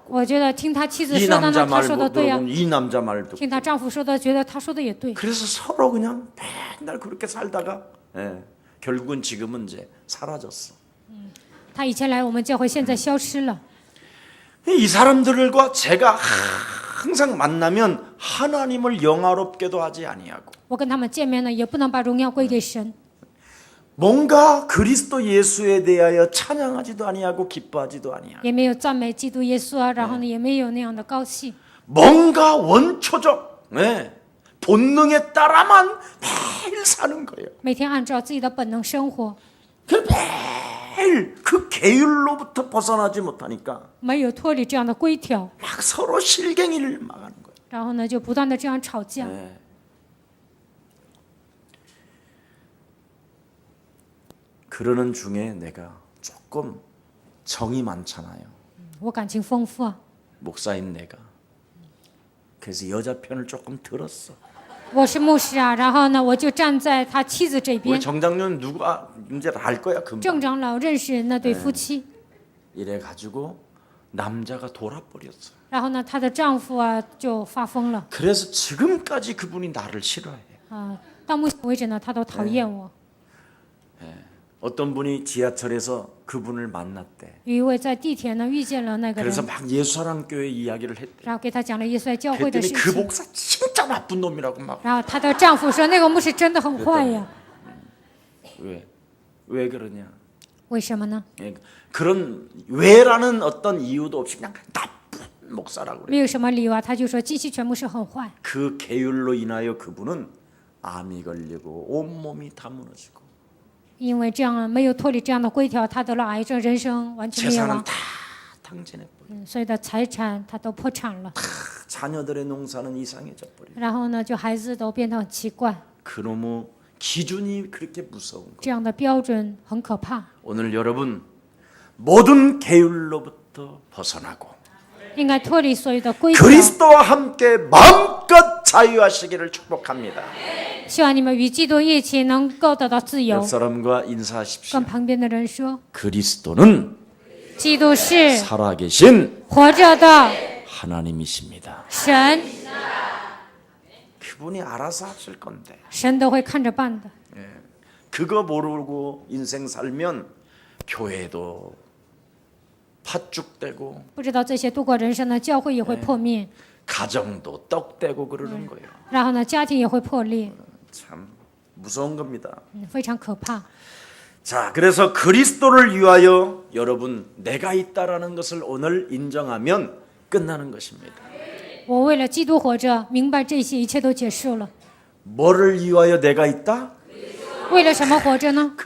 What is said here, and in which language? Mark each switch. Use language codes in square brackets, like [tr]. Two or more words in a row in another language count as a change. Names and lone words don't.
[zh] 我觉得听他妻子 [ko] 이 [zh] 说的 [ko] 남자 [zh] 呢，他 [ko] 말 [zh] 说的对呀； [ko] 들어보면 이 남자 말 듣고 [zh] 听她丈夫说的，觉得他说的也对。 [ko] 그래서 서로 그냥 맨날 그렇게 살다가 결국은 지금은 이제 사라졌어. [zh] 他以前来我们教会，现在消失了。 [ko] 이 사람들과 제가 항상 만나면 하나님을 영화롭게도 하지 아니하고 [zh] 我跟他们见面呢，也不能把荣耀归给神， [ko] 뭔가 그리스도 예수에 대하여 찬양하지도 아니하고 기뻐하지도 아니하고 [zh] 也没有赞美基督耶稣啊，然后呢，也没有那样的高兴。 [ko] 뭔가 원초적 본능에 따라만 매일 사는 거예요. [zh] 每天按照自己的本能生活， [ko] 그 매일 그 계율로부터 벗어나지 못하니까 [zh] 没有脱离这样的规条， [ko] 막 서로 실갱이를 막 하는 거예요. [zh] 然后呢，就不断的这样吵架。 [ko] 그러는 중에 내가 조금 정이 많잖아요. [zh] 我感情丰富啊， [ko] 목사인 내가. 그래서 여자 편을 조금 들었어. [zh] 我是牧师啊，然后呢，我就站在他妻子这 [ko] 우리 [zh] 边。 [ko] 정장년 누가 이제 알 거야 금방. [zh] 郑长老认识那对夫妻， [ko] 이래 가지고 남자가 돌아버렸어. [zh] 然后呢，她的丈夫啊就发疯了 [ko] 그래서 지금까지 그분이 나를 싫어해. [zh] 啊，到目前为止呢，他都讨厌我。 [ko] 어떤 분이 지하철에서 그분을 만났대. [zh] 有一位在地铁呢遇见了那个 [ko] 그래서 [zh] 人， [ko] 막 예수사랑 교회 이야기를 했대. [zh] 然后给他讲了耶稣在教会的 [ko] 그랬더니 [zh] 事 [ko] 그 [zh] 情。 [ko] 목사 진짜 나쁜 놈이라고 막. [zh] 然后她的丈夫说：“那个牧师真的很坏呀， [ko] 왜 그러냐? [zh] 为什么呢？ [ko] 그런 왜라는 어떤 이유도 없이 그냥 나쁜 목사라고 그래. [zh] 没有什么理由啊。” 他就说金希全牧师很坏， [ko] 그 계율로 인하여 그분은 암이 걸리고 온몸이 다 무너지고 [zh] 因为这样没有脱离这样的规条，他得了癌症，人生完全灭 [ko] 재산은 [zh] 亡， [ko] 다 탕진해버려. [zh] 所有的财产他都破产了。 [ko] 자녀들의 농사는 이상해져 버려. [zh] 然后呢，就孩子都变得很奇怪， [ko] 그놈의 기준이 그렇게 무서운 거. [zh] 这样的标准很可怕。 [ko] 오늘 여러분 모든 계율로부터 벗어나고 [zh] 应该脱离所有的规条。 [ko] 그리스도와 함께 마음껏 자유하시기를 축복합니다. [zh] 希望你们与基督一起能够得到自由 [ko] 옆 。 사람과 인사하십시오. [zh] 跟旁边的人说， [ko] 그리스도는 [zh] 基督是 [ko] 살아계신 [zh] 活着的 [ko] 하나님이십니다. [zh] 神， [ko] 그분이 알아서 하실 건데 [zh] 神都会看着办的。 [ko] 그거 모르고 인생 살면 교회도 팥죽되고 [zh] 不知道这些度过人生呢，教会也会破灭， [ko] 가정도 떡되고 그러는 거예요. [zh] 然后呢，家庭也会破裂， [ko] 참 무서운 겁니다. [zh] 非常可怕。 [ko] 자, 그래서 그리스도를 위하여 여러분 내가 있다라는 것을 오늘 인정하면 끝나는 것입니다. [zh] 我为了基督活着，明白这些，一切都结束了。 [ko] 뭐를 위하여 내가 있다? [zh] 为了什么活着呢？